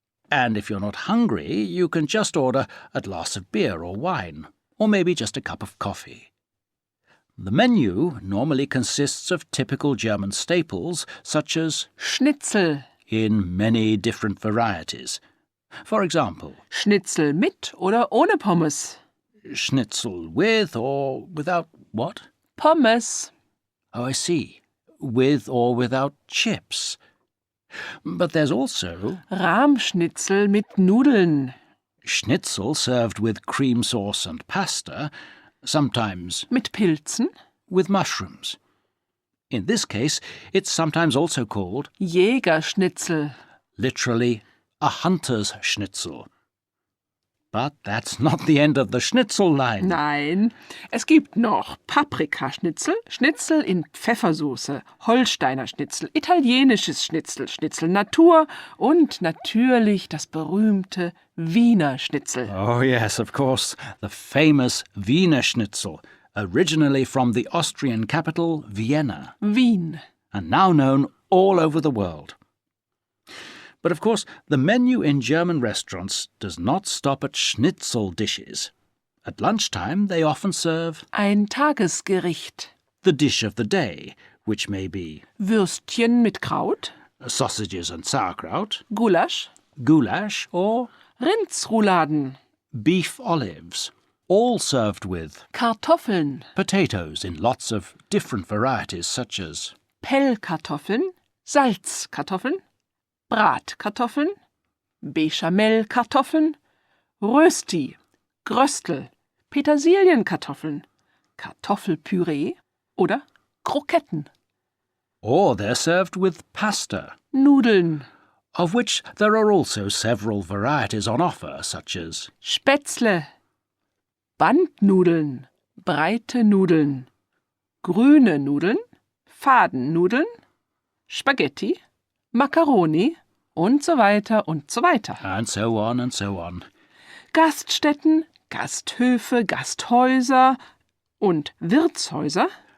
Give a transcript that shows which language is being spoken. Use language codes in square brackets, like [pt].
[en] And if you're not hungry, you can just order a glass of beer or wine, or maybe just a cup of coffee. The menu normally consists of typical German staples, such as [de] Schnitzel. [en] in many different varieties. For example, [de] Schnitzel mit oder ohne Pommes? [en] schnitzel with or without what? [de] Pommes. [en] Oh, I see. With or without chips. But there's also [de] Rahmschnitzel mit Nudeln. [en] schnitzel served with cream sauce and pasta, sometimes [de] Mit Pilzen. [en] with mushrooms. In this case, it's sometimes also called, [de] Jägerschnitzel. [en] literally, a hunter's schnitzel. But that's not the end of the schnitzel line. [de] Nein, es gibt noch Paprikaschnitzel, Schnitzel in Pfeffersoße, Holsteiner Schnitzel, italienisches Schnitzel, Schnitzel Natur und natürlich das berühmte Wiener Schnitzel. [en] Oh, yes, of course, the famous Wiener Schnitzel, originally from the Austrian capital, Vienna, [de] Wien. [en] and now known all over the world. But of course, the menu in German restaurants does not stop at schnitzel dishes. At lunchtime, they often serve [de] Ein Tagesgericht. [en] the dish of the day, which may be [de] Würstchen mit Kraut, [en] sausages and sauerkraut, [de] Gulasch, [en] goulash, or [de] Rindsrouladen, [en] beef olives, all served with [de] Kartoffeln, [en] potatoes in lots of different varieties such as [de] Pellkartoffeln, Salzkartoffeln, Bratkartoffeln, Bechamelkartoffeln, Rösti, Gröstel, Petersilienkartoffeln, Kartoffelpüree oder Kroketten, [en] Or they're served with pasta, [de] Nudeln, [en] of which there are also several varieties on offer, such as [de] Spätzle, Bandnudeln, breite Nudeln, grüne Nudeln, Fadennudeln, Spaghetti, Macaroni und so weiter und so weiter. [en] and so on and so on. [de] Gaststätten, Gasthöfe, Gasthäuser und Wirtshäuser